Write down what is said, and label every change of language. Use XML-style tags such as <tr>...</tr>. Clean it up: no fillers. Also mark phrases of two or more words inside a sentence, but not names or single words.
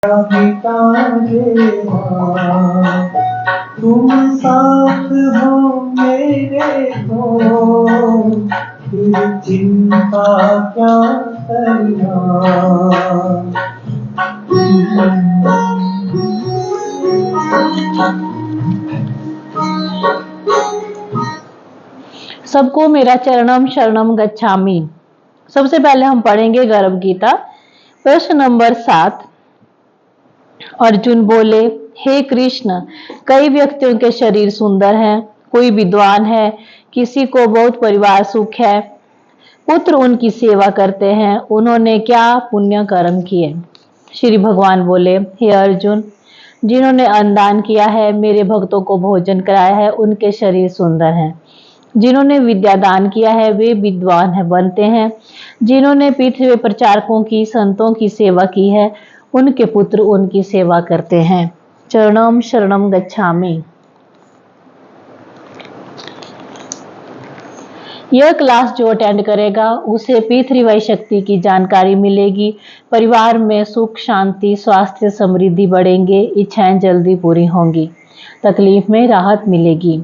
<hi>पिता देवा तुम साथ हो मेरे तो फिर चिंता क्या करना। सबको मेरा</hi> <sa>चरणम शरणम गच्छामि।</sa> <hi>सबसे पहले हम पढ़ेंगे गर्भ गीता। प्रश्न नंबर 7। अर्जुन बोले, हे कृष्ण, कई व्यक्तियों के शरीर सुंदर हैं, कोई विद्वान है, किसी को बहुत परिवार सुख है, पुत्र उनकी सेवा करते हैं, उन्होंने क्या पुण्य कर्म किए। श्री भगवान बोले, हे अर्जुन, जिन्होंने अन्नदान किया है, मेरे भक्तों को भोजन कराया है, उनके शरीर सुंदर हैं। जिन्होंने विद्या दान किया है, वे विद्वान है बनते हैं। जिन्होंने पृथ्वी में प्रचारकों की, संतों की सेवा की है, उनके पुत्र उनकी सेवा करते हैं।</hi> <sa>चरणम शरणम गच्छामि।</sa> <hi>यह क्लास जो अटेंड करेगा उसे पृथ्वी शक्ति की जानकारी मिलेगी, परिवार में सुख शांति स्वास्थ्य समृद्धि बढ़ेंगे, इच्छाएं जल्दी पूरी होंगी, तकलीफ में राहत मिलेगी।</hi>